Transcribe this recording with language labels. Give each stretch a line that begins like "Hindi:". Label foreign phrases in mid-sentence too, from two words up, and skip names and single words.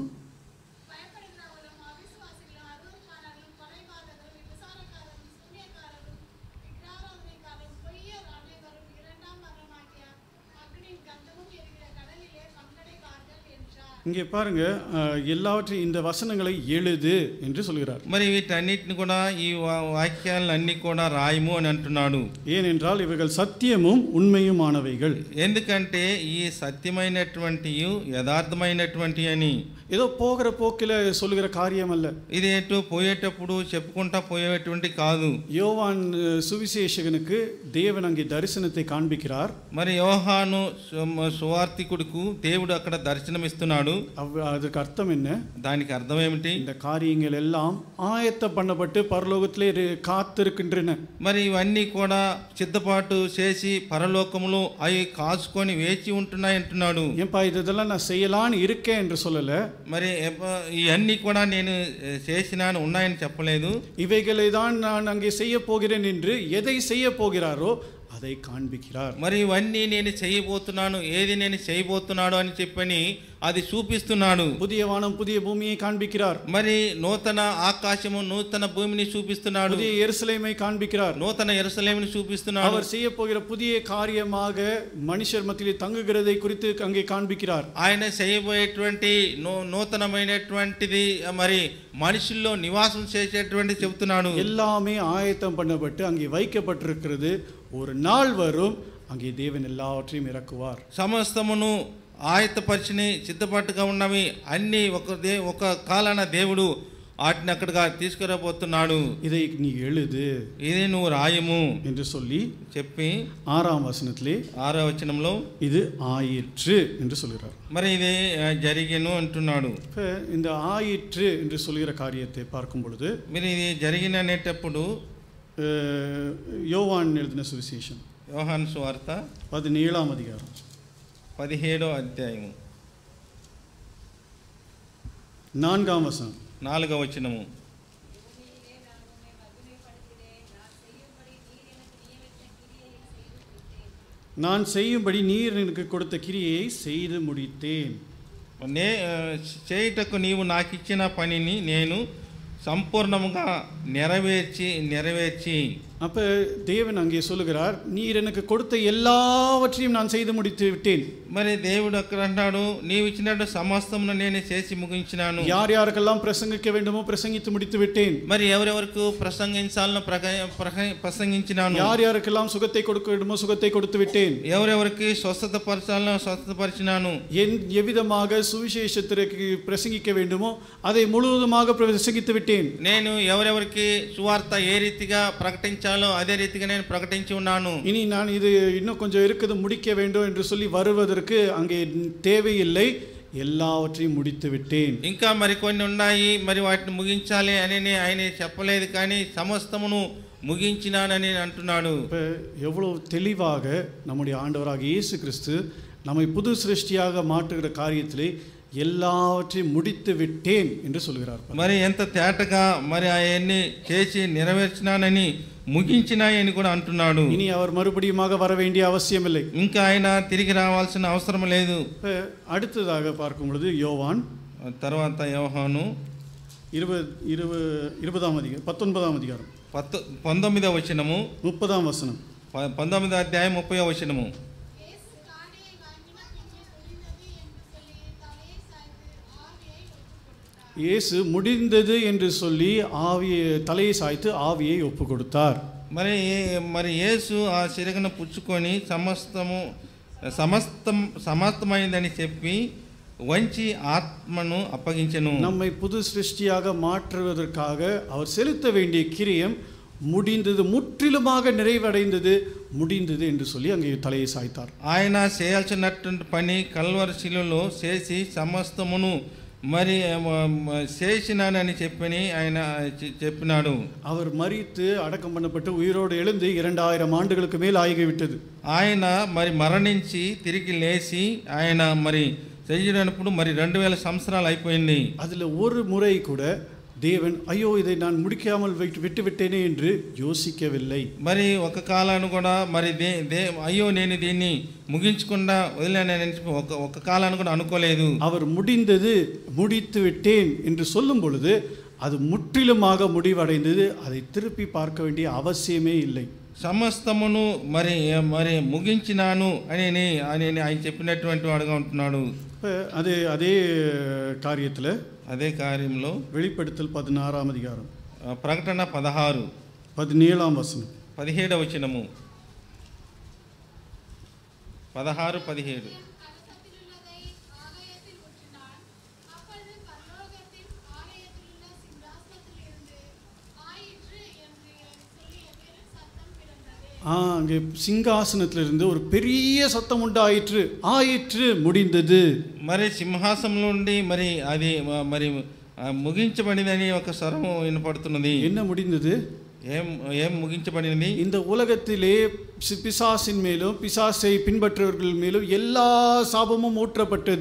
Tamil: பயப்படுகிறவர்களும் அவிசுவாசிகளும் அருவருப்பாளர்களும் கொலைபாதகரும் விபசாரக்காரரும் சூனியக்காரரும் விக்கிரகாராதனைக்காரரும் பொய்யர் அனைவரும் இரண்டாம் மரணமாகிய அக்னியின் கந்தமும் எரிகிற கடலிலே பங்கடைவார்கள் என்றார். இங்கே பாருங்க, எல்லாவற்றையும் இந்த வசனங்களை எழுது என்று சொல்கிறார்.
Telugu: మరి వీటన్నిటిని కూడా ఈ వాక్యాలన్నీ కూడా రాయము అని అంటున్నాడు.
Tamil: ஏனென்றால் இவைகள் சத்தியமும் உண்மையுமானவைகள்.
Telugu: ఎందుకంటే ఈ సత్యమైనటువంటి యథార్థమైనటువంటి అని,
Tamil: ஏதோ போகிற போக்கில் சொல்லுகிற காரியம் அல்ல.
Telugu: ఇది ఏంటో పోయేటప్పుడు చెప్పుకుంటా పోయేటువంటి కాదు.
Tamil: யோவான் சுவிசேஷகனுக்கு தேவன் அங்கே தரிசனத்தை காண்பிக்கிறார்.
Telugu: మరి యోహాను సువార్తికుడుకు దేవుడు అక్కడ దర్శనమిస్తున్నాడు.
Tamil: அதற்கு அர்த்தம் என்ன?
Telugu: దానికి అర్థం ఏమిటి?
Tamil: இந்த காரியங்கள் எல்லாம் ஆயத்தம் பண்ணப்பட்டு பரலோகத்திலே காத்திருக்கின்றன.
Telugu: మరి ఇవన్నీ కూడా సిద్ధపాటు చేసి పరలోకములో అవి కాచుకొని వేచి ఉంటున్నాయి అంటున్నాడు.
Tamil: ஏன்பா இதெல்லாம் நான் செய்யலான்னு இருக்கேன் என்று சொல்லல.
Telugu: మరి ఇవన్నీ కూడా నేను చేసినాను ఉన్నాయని చెప్పలేదు.
Tamil: இவைகளை தான் நான் அங்கே செய்ய போகிறேன் என்று எதை செய்ய போகிறாரோ அதை காண்பிக்கிறார்.
Telugu: మరి ఇవన్నీ నేను చేయబోతున్నాను, ఏది నేను చేయబోతున్నాడు అని చెప్పని అది చూపిస్తున్నాడు.
Tamil: புதிய வானம் புதிய பூமியை காண்பிக்கிறார்.
Telugu: మరి నూతన ఆకాశము నూతన భూమిని చూపిస్తున్నాడు.
Tamil: புதிய எருசலேமை காண்பிக்கிறார்.
Telugu: నూతన యెరూషలేముని చూపిస్తున్నాడు.
Tamil: அவர் செய்ய போகிற புதிய காரியமாக மனுஷர் மத்தியிலே தங்குகிறதை குறித்து அங்கே காண்பிக்கிறார்.
Telugu: ఆయన చేయబోయేటువంటి నూతనమైనటువంటిది మరి మనుషుల్లో నివాసం చేసేటువంటి చెబుతున్నాడు.
Tamil: எல்லாமே ஆயத்தம் பண்ணப்பட்டு அங்கே வைக்கப்பட்டிருக்கிறது. ஒரு நாள் வரும், அங்கே தேவன் எல்லாவற்றையும் இறக்குவார்.
Telugu: సమస్తమును ఆయత్తపరిచిని సిద్ధపాటుగా ఉన్నవి అన్నీ ఒక కాలాన దేవుడు వాటిని అక్కడిగా తీసుకురాబోతున్నాడు.
Tamil: இதை நீ எழுது,
Telugu: ఇది నువ్వు రాయము
Tamil: என்று சொல்லி
Telugu: చెప్పి
Tamil: 6ஆம் வசனத்திலே
Telugu: 6వ వచనంలో
Tamil: இது ஆயிற்று என்று சொல்கிறார்.
Telugu: మరి ఇది జరిగెను అంటున్నాడు.
Tamil: இப்போ இந்த ஆயிற்று என்று சொல்கிற காரியத்தை பார்க்கும் பொழுது
Telugu: మీరు ఇది జరిగిన అనేటప్పుడు
Tamil: யோவான் எழுதின சுவிசேஷம்
Telugu: యోహాను సువార్త
Tamil: 17ஆம் அதிகாரம்
Telugu: 17వ అధ్యాయము
Tamil: 4ஆம் வசனம்,
Telugu: 4వ వచనము.
Tamil: நான் செய்யும்படி நீர் எனக்கு கொடுத்த கிரியை செய்து முடித்தேன்.
Telugu: చేయుటకు నీవు నాకు ఇచ్చిన పనిని నేను సంపూర్ణముగా నెరవేర్చి
Tamil: அப்போ தேவன் அங்கே சொல்லுகிறார், நீர் எனக்கு கொடுத்த எல்லாவற்றையும் நான் செய்து முடித்து விட்டேன்.
Telugu: మరి దేవుడు అక్కడ అంటాడు, నీవు ఇచ్చినట్టు సమస్తమును నేను చేసి ముగించినాను.
Tamil: யார் யாருக்கெல்லாம் பிரசங்கிக்க வேண்டுமோ பிரசங்கித்து முடித்து விட்டேன்.
Telugu: మరి ఎవరెవరకు ప్రసంగించాలనో ప్రసంగించినాను.
Tamil: யார் யாருக்கெல்லாம் சுகத்தை கொடுக்க வேண்டுமோ சுகத்தை கொடுத்து விட்டேன்.
Telugu: ఎవరెవరికి స్వస్థత పరచాలనో స్వస్థపరిచినాను.
Tamil: எவ்விதமாக சுவிசேஷத்திற்கு பிரசங்கிக்க வேண்டுமோ அதை முழுவதுமாக பிரசங்கித்து விட்டேன்.
Telugu: నేను ఎవరెవరికి సువార్త ఏ రీతిగా ప్రకటించాలో అదే రీతిగా నేను ప్రకటించి ఉన్నాను.
Tamil: இனி நான் இது இன்னும் கொஞ்சம் இருக்குது முடிக்க வேண்டும் என்று சொல்லி வருவதற்கு அங்கே தேவையில்லை, எல்லாவற்றையும் முடித்து விட்டேன்.
Telugu: ఇంకా మరికొన్ని ఉన్నాయి, మరి వాటిని ముగించాలి అని ఆయన చెప్పలేదు. కానీ సమస్తమును ముగించినానని అంటున్నాడు.
Tamil: இப்போ எவ்வளவு தெளிவாக நம்முடைய ஆண்டவராக இயேசு கிறிஸ்து நம்மை புது சிருஷ்டியாக மாற்றுகிற காரியத்திலே எல்லாவற்றையும் முடித்து விட்டேன் என்று சொல்கிறார்.
Telugu: మరి ఎంత తేటగా మరి ఆయన్ని చేసి నెరవేర్చినానని ముగించినాయని కూడా అంటున్నాడు.
Tamil: இனி அவர் மறுபடியுமாக வர வேண்டிய அவசியமில்லை.
Telugu: ఇంకా ఆయన తిరిగి రావాల్సిన అవసరం లేదు.
Tamil: இப்போ அடுத்ததாக பார்க்கும் பொழுது யோவான்
Telugu: తర్వాత యోహాను
Tamil: 19ஆம் அதிகாரம்
Telugu: 19వ వచనము
Tamil: 30ஆம் வசனம்
Telugu: 19వ అధ్యాయం 30వ వచనము.
Tamil: இயேசு காடியை வாங்கின பின்னே முடிந்தது என்று சொல்லி தலையை சாய்த்து ஆவியை ஒப்புக் கொடுத்தார். இயேசு முடிந்தது என்று சொல்லி தலையை சாய்த்து ஆவியை ஒப்பு கொடுத்தார்.
Telugu: మరి యేసు ఆ శిరగను పుచ్చుకొని సమస్తమైందని చెప్పి వంచి ఆత్మను అప్పగించెను.
Tamil: நம்மை புது சிருஷ்டியாக மாற்றுவதற்காக அவர் செலுத்த வேண்டிய கிரியம் முடிந்தது, முற்றிலுமாக நிறைவடைந்தது, முடிந்தது என்று சொல்லி அங்கே தலையை சாய்த்தார்.
Telugu: ఆయన చేయాల్సినటువంటి పని కల్వరి శిలువలో చేసి సమస్తమును మరి చేసినానని చెప్పని ఆయన చెప్పినాడు.
Tamil: அவர் மரித்து அடக்கம் பண்ணப்பட்டு உயிரோடு எழுந்து 2000 ஆண்டுகளுக்கு மேல் ஆகிவிட்டது.
Telugu: ఆయన మరి మరణించి తిరిగి లేచి ఆయన మరి செய்யறப்போ మరి 2000 సంవత్సరాలు అయిపోయింది.
Tamil: அதில் ஒரு முறை கூட தேவன் ஐயோ இதை நான் முடிக்காமல் விட்டு விட்டேனே என்று யோசிக்கவில்லை.
Telugu: మరి ఒక కాలాన్ని కూడా మరి అయ్యో నేను దీన్ని ముగించకుండా వదిలేనని ఒక కాలాన్ని కూడా అనుకోలేదు.
Tamil: அவர் முடிந்தது, முடித்து விட்டேன் என்று சொல்லும் பொழுது அது முற்றிலுமாக முடிவடைந்தது. அதை திருப்பி பார்க்க வேண்டிய அவசியமே இல்லை.
Telugu: సమస్తమును మరి మరి ముగించినాను అని ఆయన చెప్పినటువంటి వాడుగా ఉంటున్నాడు.
Tamil: அதே காரியத்தில்
Telugu: అదే కార్యంలో
Tamil: வெளிப்படுத்தல் 16ஆம் அதிகாரம்
Telugu: ప్రకటన 16
Tamil: 17ஆம் வசனம்
Telugu: 17వ వచనము 16 17
Tamil: கலசத்திலுள்ளதை ஆலயத்தில் ஊற்றினான். அப்பொழுது பரலோகத்தின் ஆலயத்திலுள்ள சிங்காசனத்திலிருந்து ஆயிற்று என்று சொல்லிய பெரும் சத்தம் பிறந்தது. அங்கே சிங்காசனத்திலிருந்து ஒரு பெரிய சத்தம் உண்டாயிற்று, ஆயிற்று, முடிந்தது.
Telugu: మరి సింహాసనం నుండి మరి అది మరి ముగించబడినని ఒక స్వరం వినపడుతున్నది.
Tamil: என்ன முடிந்தது?
Telugu: ఏం ముగించబడినది?
Tamil: இந்த உலகத்திலே பிசாசின் மேலும் பிசாசை பின்பற்றவர்கள் மேலும் எல்லா சாபமும் ஊற்றப்பட்டது.